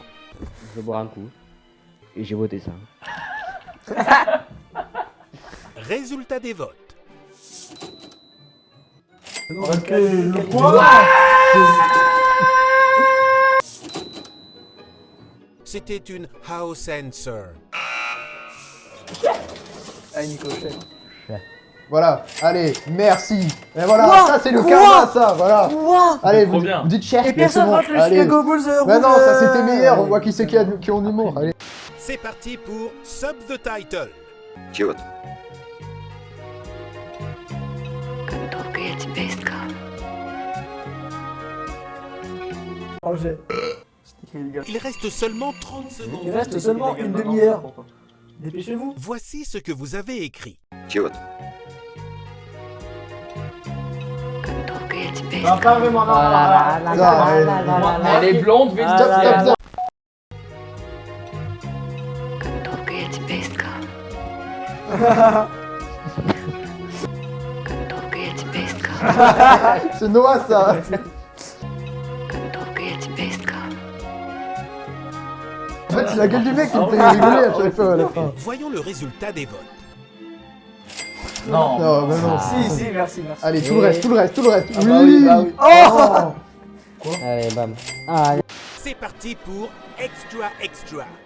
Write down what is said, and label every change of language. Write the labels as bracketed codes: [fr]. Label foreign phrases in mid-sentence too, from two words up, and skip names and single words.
[fr] Je vais boire un coup. Et j'ai voté ça. Résultat des votes. Ok, le point. C'était une [en] house answer. [fr] Allez Nico, chef. Voilà, allez, merci. Et voilà, Quoi ça c'est le Quoi karma, ça, voilà. Quoi? Allez, Trop vous bien. dites cher. Et personne rate le allez. Chicago Bulls Bah non, ça c'était meilleur, on voit qui c'est qui ont l'humour. Allez. C'est parti pour Sub the Title. [ru] Чего ты? Долго я тебя искал. [fr] Angers. Il reste seulement 30 secondes. Il reste seulement une demi-heure. Dépêchez-vous. Voici ce que vous avez écrit. [ru] Чего ты? Долго я тебя [fr] Non, [ru] искал. [fr] pas vraiment, non. Elle est blonde, vite. Stop, stop, stop. [ru] Долго я тебя искал. Долго я тебя искал. [fr] C'est Noah ça. [ru] Долго я тебя искал. [fr] En fait, c'est la gueule du mec qui me fait rigoler à chaque fois à la fin. Voyons le résultat des votes. Non. Non, bah non. Si, merci. Allez, tout le reste. Ah Oui. bah oui, bah oui. Oh. Allez, bam. Ah, C'est parti pour Extra Extra.